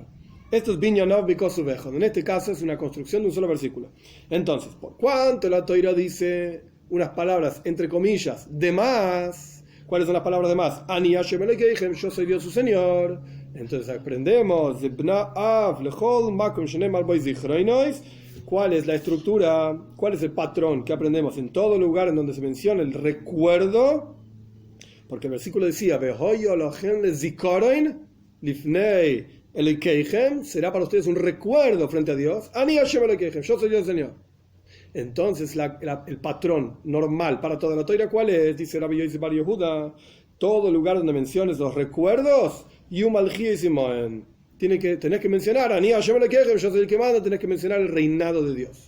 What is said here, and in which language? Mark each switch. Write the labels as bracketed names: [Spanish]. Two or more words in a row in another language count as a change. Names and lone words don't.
[Hebrew] Esto es בנין אב מכתוב אחד, [Spanish] en este caso es una construcción de un solo versículo. Entonces, por cuanto la Torah dice unas palabras, entre comillas, de más, ¿cuáles son las palabras de más? [Hebrew] אני ה׳ אלקיכם, [Spanish] yo soy Dios su Señor. Entonces aprendemos de [Hebrew] בנה אב לכל מקום שנאמר בו זכרונות. [Spanish] ¿Cuál es la estructura? ¿Cuál es el patrón que aprendemos en todo lugar en donde se menciona el recuerdo? Porque el versículo decía, [Hebrew] והיו לכם לזכרון לפני אלקיכם, [Spanish] será para ustedes un recuerdo frente a Dios. [Hebrew] אני ה׳ אלקיכם, [Spanish] yo soy Dios Señor. Entonces el patrón normal para toda la Torah, ¿cuál es? Dice Rabbi Yosi Bar Yehuda, todo lugar donde menciones los recuerdos, tenés que mencionar, yo soy el que manda, tenés que mencionar el reinado de Dios.